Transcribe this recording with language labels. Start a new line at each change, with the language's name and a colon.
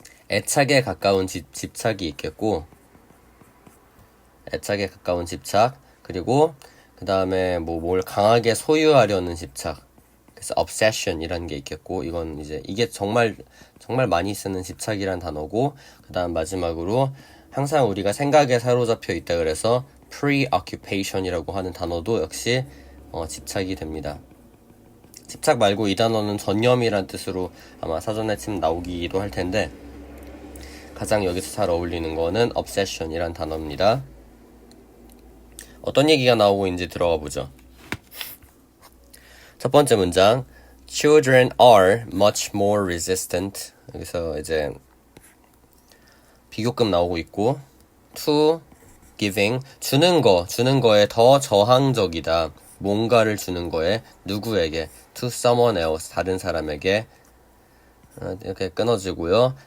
Korean: 애착에 가까운 집착이 있겠고 애착에 가까운 집착 그리고 그 다음에 뭘 강하게 소유하려는 집착 그래서 obsession이라는 게 있겠고 이게 정말 많이 쓰는 집착이란 단어고 그 다음 마지막으로 항상 우리가 생각에 사로잡혀 있다 그래서 preoccupation이라고 하는 단어도 역시 집착이 됩니다. 집착 말고 이 단어는 전념이란 뜻으로 아마 사전에 침 나오기도 할 텐데 가장 여기서 잘 어울리는 거는 obsession이란 단어입니다. 어떤 얘기가 나오고 있는지 들어가 보죠. 첫 번째 문장
English: Children are much more resistant.
Korean: 여기서 이제 비교급 나오고 있고
English: to giving
Korean: 주는 거에 더 저항적이다. 뭔가를 주는 거에 누구에게
English: to someone else
Korean: 다른 사람에게 이렇게 끊어지고요.